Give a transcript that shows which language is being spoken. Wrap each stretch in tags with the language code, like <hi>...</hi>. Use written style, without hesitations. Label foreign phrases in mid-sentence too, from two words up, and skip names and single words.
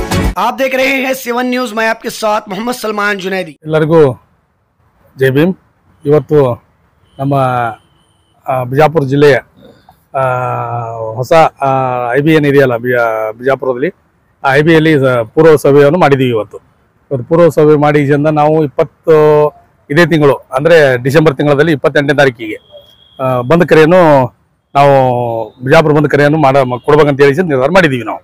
<hi>आप देख रहे हैं 7 न्यूज। मैं आपके साथ मोहम्मद सलमान जुनैदी।</hi> <kn>ಎಲ್ಲರಿಗೂ ಜೈ ಭೀಮ್। ಇವತ್ತು ನಮ್ಮ ಬಿಜಾಪುರ ಜಿಲ್ಲೆಯ ಹೊಸ IB ಇದೆಯಲ್ಲ ಬಿಜಾಪುರದಲ್ಲಿ ಆ IBಯಲ್ಲಿ ಪೂರ್ವ ಸಭೆಯನ್ನು ಮಾಡಿದ್ದೀವಿ। ಇವತ್ತು ಪೂರ್ವ ಸಭೆ ಮಾಡಿದಿಂದ ನಾವು ಇದೇ ತಿಂಗಳು ಅಂದರೆ ಡಿಸೆಂಬರ್ ತಿಂಗಳಲ್ಲಿ 28ನೇ ತಾರೀಕಿಗೆ ಬಂದ್ ಕರೆಯನ್ನು ನಾವು ಬಿಜಾಪುರ ಬಂದ್ ಕರೆಯನ್ನು ಕೊಡ್ಬೇಕಂತ ಹೇಳಿ ನಿರ್ಧಾರ ಮಾಡಿದ್ದೀವಿ ನಾವು।</kn>